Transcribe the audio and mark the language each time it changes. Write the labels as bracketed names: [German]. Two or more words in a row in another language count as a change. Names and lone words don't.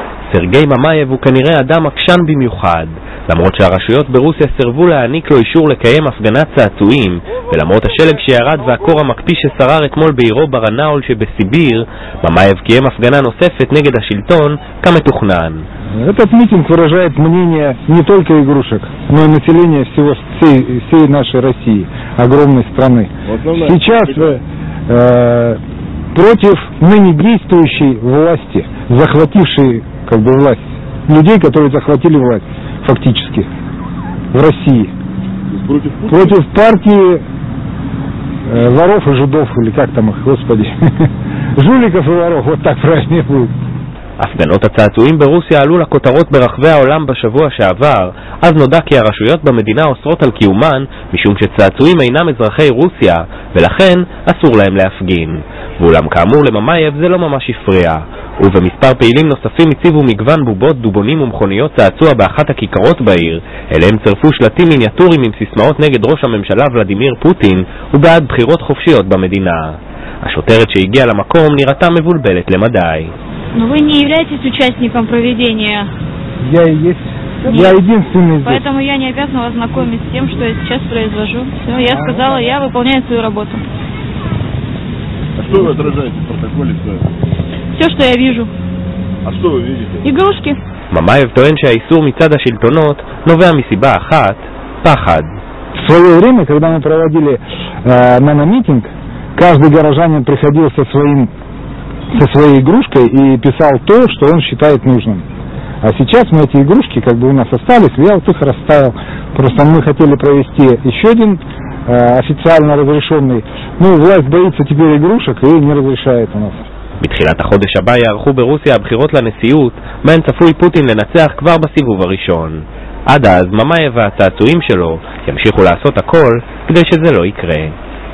[Hebrew] סרגי ממייב הוא כנראה אדם עקשן במיוחד. למרות שהרשויות ברוסיה סירבו להעניק לו אישור לקיים הפגנת צעצועים, ולמרות השלג שירד והקור המקפיא ששרר אתמול בעירו ברנאול שבסיביר, ממייב קיים הפגנה נוספת נגד השלטון כמתוכנן. [Russian] Этот митинг выражает мнение не только игрушек, но и населения всей нашей России, огромной страны. Сейчас против ныне действующей власти, захватившей власть, людей, которые захватили власть фактически в России. Против партии воров и жидов, или как там их, господи, жуликов и воров, вот так правильнее будет. [Hebrew] הפגנות הצעצועים ברוסיה עלו לכותרות ברחבי העולם בשבוע שעבר, אז נודע כי הרשויות במדינה אוסרות על קיומן משום שצעצועים אינם אזרחי רוסיה, ולכן אסור להם להפגין. ואולם כאמור לממייב זה לא ממש הפריע. ובמספר פעילים נוספים הציבו מגוון בובות, דובונים ומכוניות צעצוע באחת הכיכרות בעיר, אליהם צרפו שלטים מיניאטוריים עם סיסמאות נגד ראש הממשלה ולדימיר פוטין ובעד בחירות חופשיות במדינה. השוטרת שהגיעה למקום נראתה מבולבלת למדי. [Russian] Но вы не являетесь участником проведения. Я и есть. Я единственный здесь. Поэтому я не обязана вас знакомить с тем, что я сейчас произвожу. Все, я сказала, я выполняю свою работу. А что вы отражаете в протоколе? Все, что я вижу. А что вы видите? Игрушки. [Hebrew] ממייב טוען שהאיסור מצד השלטונות נובע מסיבה אחת, פחד. [Russian] В свое время, когда мы проводили наномитинг, каждый горожанин приходил со своей игрушкой и писал то, что он считает нужным. А сейчас мы эти игрушки у нас остались, я вот их расставил. Просто мы хотели провести еще один официально разрешенный. Власть боится теперь игрушек и не разрешает у нас. [Hebrew] בתחילת החודש הבא יערכו ברוסיה הבחירות לנשיאות, בהן צפוי פוטין לנצח כבר בסיבוב הראשון. עד אז ממייב והצעצועים שלו ימשיכו לעשות הכל כדי שזה לא יקרה.